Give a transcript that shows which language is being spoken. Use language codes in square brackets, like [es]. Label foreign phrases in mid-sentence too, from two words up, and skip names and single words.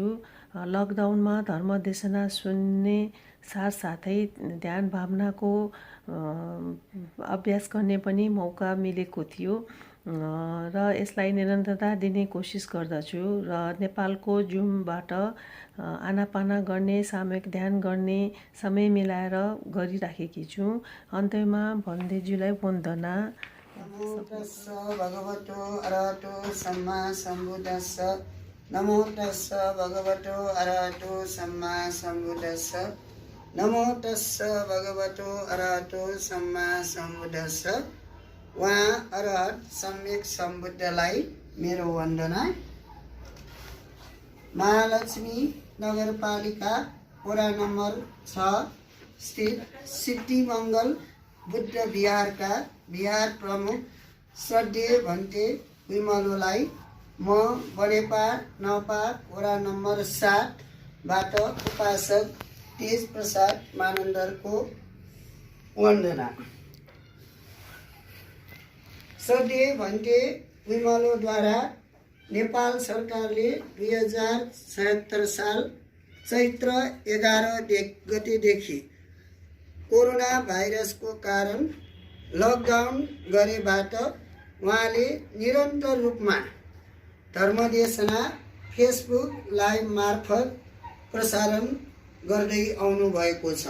[ne] लकडाउनमा धर्मदेशना सुन्ने साथसाथै ध्यान भावनाको अभ्यास गर्ने पनि मौका मिलेको थियो र यसलाई निरन्तरता दिने कोसिस गर्दछु र नेपालको जुमबाट आनापाना गर्ने, सामूहिक ध्यान गर्ने समय मिलाएर गरिराखेकी छु। अन्त्यमा भन्तेज्यूलाई वन्दना। [pi] नमो तस्स भगवतो अरहतो सम्मा सम्बुद्धस्स। नमो तस्स भगवतो अरहतो सम्मा सम्बुद्धस्स। नमो तस्स भगवतो अरहतो सम्मा सम्बुद्धस्स। [ne] उहाँ अरहत सम्यक सम्बुद्धलाई मेरो वन्दना। महालक्ष्मी नगरपालिका वडा नम्बर 6 स्थित सिद्धिमङ्गल बुद्ध विहारका विहार प्रमुख श्रद्धेय भन्ते विमलोलाई म बडेपा नौपा वडा नम्बर 7 बाट उपासक तेज प्रसाद मानन्दरको वन्दना। श्रद्धेय भन्ते विमलोद्वारा नेपाल सरकारले 2076 साल चैत्र 11 गतेदेखि कोरोना भाइरसको कारण लकडाउन गरेबाट उहाँले निरन्तर रूपमा धर्मदेशना फेसबुक लाइभ मार्फत प्रसारण गर्दै आउनुभएको छ।